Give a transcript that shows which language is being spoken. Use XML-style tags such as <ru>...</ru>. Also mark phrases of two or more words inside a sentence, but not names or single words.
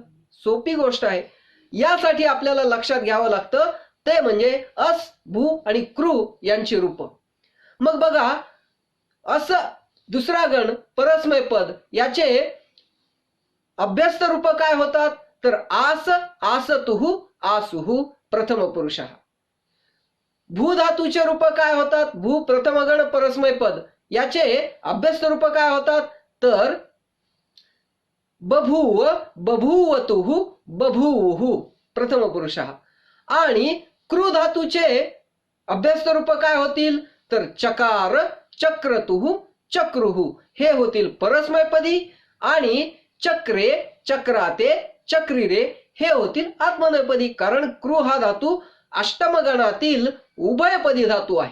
<mr>सोपी गोष्ट आहे. यासाठी आपल्याला लक्षात घ्यावं लागतं ते म्हणजे अस, भू आणि क्रू यांची रूप. मग बघा, अस दुसरा गण परस्मैपद याचे अभ्यस्त रूप काय होतात तर आस,</mr> <sa>आसतुहु, आसुहु प्रथम पुरुषः.</sa> <mr>भू धातूचे रूप काय होतात, भू प्रथम गण परस्मैपद याचे अभ्यस्त रूप काय होतात तर</mr> <sa>बभूव, बभूवतुहु, बभूवुहु प्रथम पुरुषः.</sa> <mr>आणि क्रू धातूचे अभ्यस्त रूप काय होतील तर</mr> <sa>चकार, चक्रतुहु, चक्रुहु</sa> <mr>हे होतील परस्मैपदी. आणि</mr> <sa>चक्रे, चक्राते, चक्रिरे</sa> <mr>हे होतील आत्मनेपदी. कारण क्रू हा धातू अष्टम गणातील उभयपदी धातू आहे.</mr>